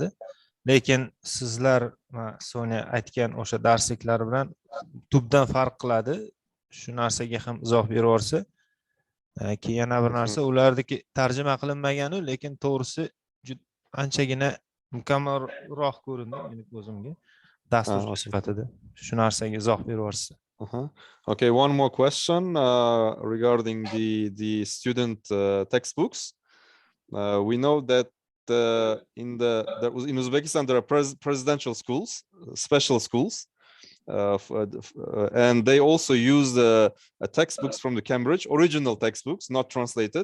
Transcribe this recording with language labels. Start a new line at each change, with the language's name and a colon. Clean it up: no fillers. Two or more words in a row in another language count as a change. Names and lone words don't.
Uzbek: Lekin sizlar Sonya aytgan o'sha darsliklar bilan tubdan farq qiladi. Shu narsaga ham izoh berib o'rsa. Keyin yana bir narsa, ulardagi tarjima qilinmagani, lekin to'g'risi anchagina mukammalroq ko'rindi meni ko'zimga. Dastur sifatida. Shu narsaga izoh berib o'rsa.
English: Okay, one more question regarding the student textbooks. We know that in Uzbekistan there are presidential schools, special schools, and they also use textbooks from the Cambridge, original textbooks, not translated.